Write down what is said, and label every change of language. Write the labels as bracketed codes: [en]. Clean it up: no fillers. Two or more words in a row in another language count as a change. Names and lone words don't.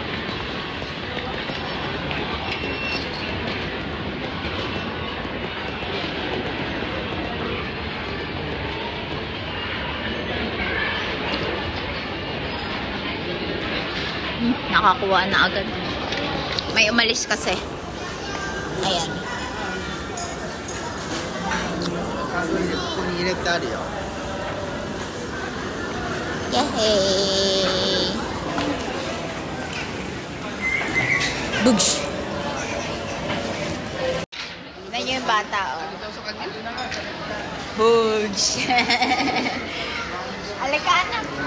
[tl] Nakakuha na agad. May umalis kasi. Ayan. [ja] ここに入れてあるよ。 [tl] Yehey! Bugs! Tignan nyo yung bata, oh. Bugs! Halika, anak.